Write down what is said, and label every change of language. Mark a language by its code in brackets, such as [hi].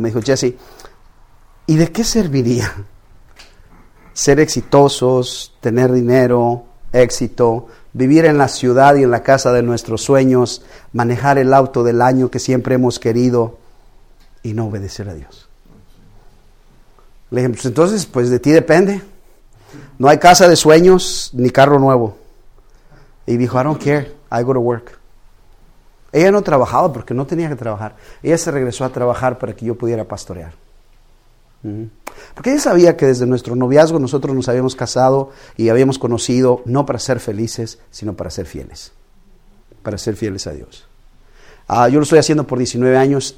[es] Me dijo, Jesse, ¿y de qué serviría ser exitosos, tener dinero, éxito, vivir en la ciudad y en la casa de nuestros sueños, manejar el auto del año que siempre hemos querido y no obedecer a Dios? Le dije, pues entonces, pues de ti depende. No hay casa de sueños ni carro nuevo. Y dijo, [en] I don't care, I go to work. [es] Ella no trabajaba porque no tenía que trabajar. Ella se regresó a trabajar para que yo pudiera pastorear. Porque ella sabía que desde nuestro noviazgo nosotros nos habíamos casado y habíamos conocido no para ser felices, sino para ser fieles. Para ser fieles a Dios. Yo lo estoy haciendo por 19 años.